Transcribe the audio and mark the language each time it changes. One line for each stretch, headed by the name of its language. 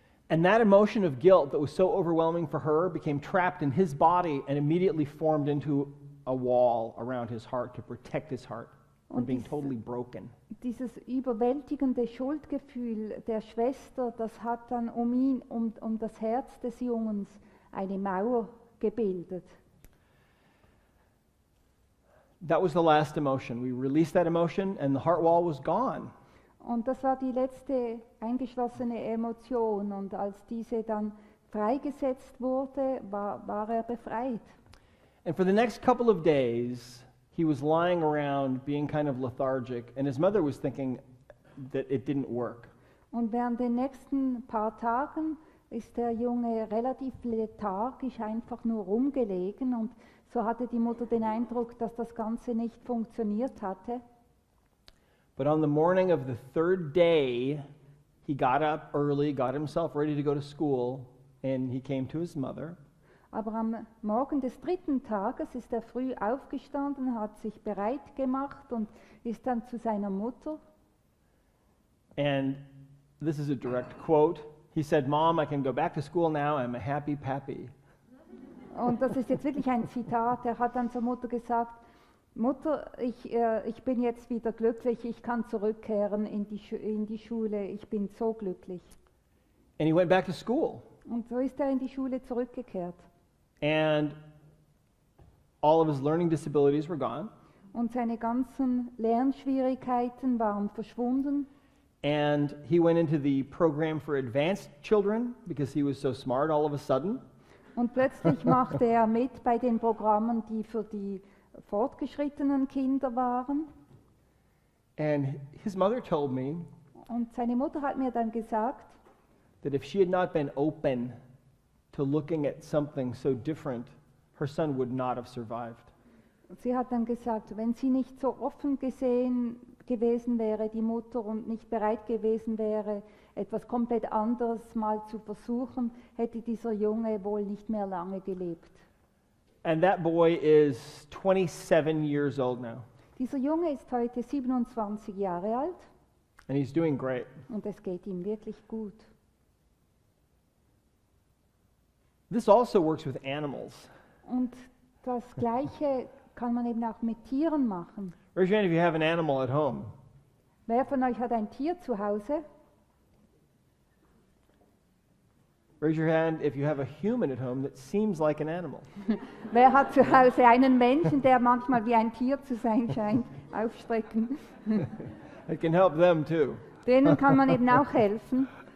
English: And that emotion of guilt that was so overwhelming for her became trapped in his body and immediately formed into a wall around his heart to protect his heart from
German: Und
English: being
German: dies-
English: totally broken.
German: Dieses überwältigende Schuldgefühl der Schwester, das hat dann um das Herz des Jungens eine Mauer gebildet.
English: That was the last emotion. We released that emotion and the heart wall was gone.
German: Und das war die letzte eingeschlossene Emotion. Und als diese dann freigesetzt wurde, war er befreit.
English: And for the next couple of days, he was lying around being kind of lethargic, and his mother was thinking that it didn't work.
German: Und während den nächsten paar Tagen ist der Junge relativ lethargisch einfach nur rumgelegen. Und so hatte die Mutter den Eindruck, dass das Ganze nicht funktioniert hatte.
English: But on the morning of the third day, he got up early, got himself ready to go to school, and he came to his mother.
German: Aber am Morgen des dritten Tages ist er früh aufgestanden, hat sich bereit gemacht und ist dann zu seiner Mutter.
English: And this is a direct quote. He said, "Mom, I can go back to school now. I'm a happy pappy."
German: Und das ist jetzt wirklich ein Zitat. Er hat dann zur Mutter gesagt, Mutter, ich bin jetzt wieder glücklich, ich kann zurückkehren in die Schule, ich bin so glücklich.
English: And he went back to school.
German: Und so ist er in die Schule zurückgekehrt.
English: And all of his learning disabilities were gone.
German: Und seine ganzen Lernschwierigkeiten waren verschwunden.
English: And he went into the program for advanced children because he was so smart all of a sudden.
German: Und plötzlich machte er mit bei den Programmen, die für die fortgeschrittenen Kinder waren.
English: And his mother told me
German: Und seine Mutter hat mir dann gesagt,
English: that if she had not been open to looking at something so different, her son would not have survived.
German: sie hat dann gesagt, wenn sie nicht so offen gewesen wäre, die Mutter, und nicht bereit gewesen wäre, etwas komplett anderes mal zu versuchen, hätte dieser Junge wohl nicht mehr lange gelebt.
English: And that boy is 27 years old now,
German: Dieser Junge ist heute 27 Jahre alt
English: and he's doing great.
German: und es geht ihm wirklich gut.
English: This also works with animals.
German: Und das Gleiche kann man eben auch mit Tieren machen.
English: Raise your hand if you have an animal at home.
German: Wer von euch hat ein Tier zu Hause?
English: Raise your hand if you have a human at home that seems like an animal.
German: Wer hat zu Hause einen Menschen, der manchmal wie ein Tier zu sein scheint? Aufstrecken.
English: It can help them too.
German: Denen kann man eben auch helfen.